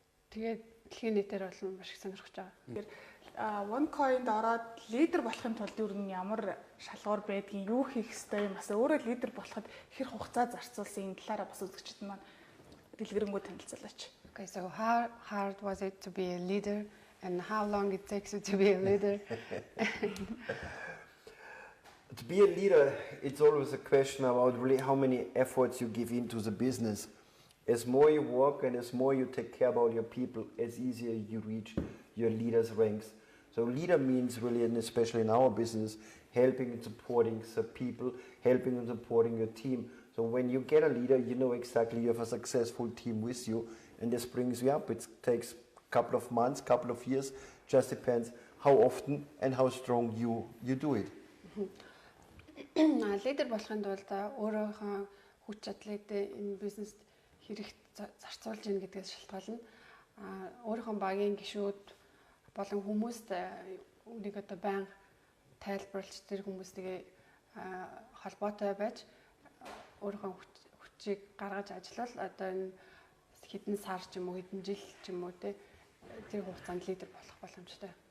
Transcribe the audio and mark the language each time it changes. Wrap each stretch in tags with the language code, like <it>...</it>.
<mn>Тэгээд дэлхийн нийтээр бол маш их сонирхож байгаа. Тэгэхээр OneCoin-д ороод лидер болохын тулд юу н ямар шалгуур байдгийг юу хийх ёстой юм бас өөрөө лидер болоход хэр хугацаа зарцуулсан энэ талаараа бас үзэгчид маань дэлгэрэнгүй танилцуулаач.</mn> <en>Okay, so how hard was it to be a leader and how long it takes you to be a leader? To be a leader, it's always a question about really how many efforts you give into the business. As more you work and as more you take care about your people, as easier you reach your leaders' ranks. So leader means really, and especially in our business, helping and supporting the people, helping and supporting your team. So when you get a leader, you know exactly you have a successful team with you, and this brings you up. It takes a couple of months, couple of years, just depends how often and how strong you do it.</en> <mn>Лидер болохын тулд өөрийнхөө хүч чадлыг энэ бизнест хэрэг зарцуулж ийн гэдгээс шалтгаална. Өөрийнхөө багийн гишүүд болон хүмүүст үнийг одоо байнга тайлбарлаж тэр хүмүүстэйгээ холбоотой байж өөрийнхөө хүчийг гаргаж ажиллавал одоо энэ хэдэн сар ч юм уу хэдэн жил ч юм уу тэр хугацаанд лидер болох боломжтой.</mn>